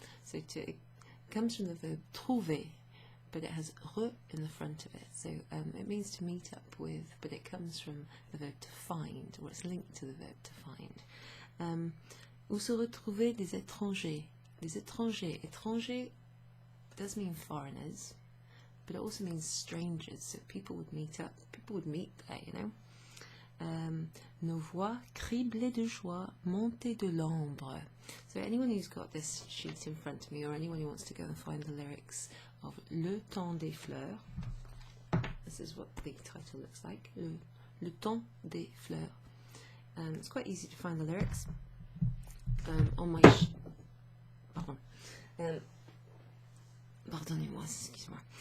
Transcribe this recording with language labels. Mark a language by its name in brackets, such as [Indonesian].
[English] So it comes from the verb trouver, but it has re in the front of it. So it means to meet up with, but it comes from the verb to find, or it's linked to the verb to find. [French] Où se retrouvaient des étrangers. Des étrangers. [English] Étrangers does mean foreigners, but it also means strangers. So people would meet up. People would meet there, you know. [French] Nos voix criblées de joie, montées de l'ombre. [English] So anyone who's got this sheet in front of me, or anyone who wants to go and find the lyrics of Le Temps Des Fleurs, this is what the title looks like, Le Temps des Fleurs. It's quite easy to find the lyrics on my [French] pardonnez-moi, excuse-moi.